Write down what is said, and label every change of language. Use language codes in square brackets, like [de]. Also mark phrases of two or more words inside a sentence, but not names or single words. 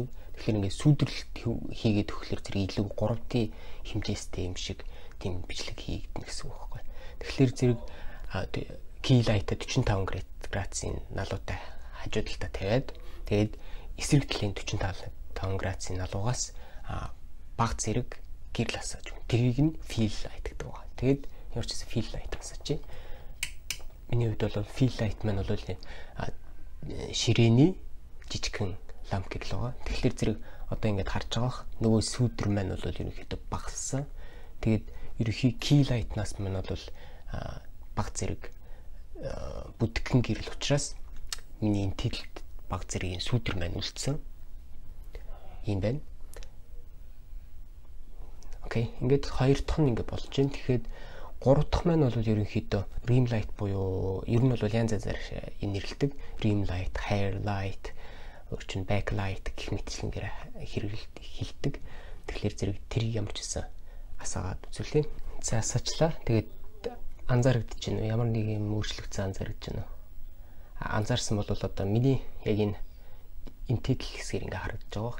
[mn] Тэгэхээр ингээд сүдэрлэлт хийгээд өгөхлөөр зэрэг илүү 3D хэмжээстэй юм шиг тийм бичлэг хийгдэнэ гэсэн үг байхгүй. Тэгэхээр зэрэг [en] key light [mn] 45 градусын налуутай хажуу талдаа тавиад тэгээд эсрэг талын 45 градусын налуугаас баг зэрэг гэрэл асааж өгнө. Тэрийг нь [en] fill light [mn] гэдэг байна. Тэгээд ямар ч гэсэн [en] fill light [mn] асаач. Миний хувьд бол [en] fill light [mn] маань бол ширээний жижигхэн ламп гэрэл байгаа. Тэгэхээр зэрэг одоо ингээд харж байгаа нөгөө сүдэр маань бол ерөнхийдөө багассан. Тэгээд ерөнхий [en] key light- [mn] наас маань бол баг зэрэг бүдгхэн гэрэл учраас миний энэ тэлд баг зэргийн сүдэр маань үлдсэн. Ийм байна. Окей, ингээд хоёр дахь нь ингээд болж байна. Тэгэхээр гурав дахь маань бол ерөнхийдөө [en] rim light [mn] буюу ер нь бол янз янзаар нэрлэдэг. [en] Rim light, hair light, [mn] өөрчн backlight гэх мэтчлэнгээр хэлдэг. Тэгэхээр зэрэг тэр ямар ч гэсэн асаагаад үзүүлээ. За асаачлаа. Тэгээд анзаарэгдэж байна уу? Ямар нэг юм өөрчлөгдсөн анзаарэгдэж байна уу? Анзаарсан бол одоо миний яг энэ интеграл хэсгээр ингээ харагдаж байгаа.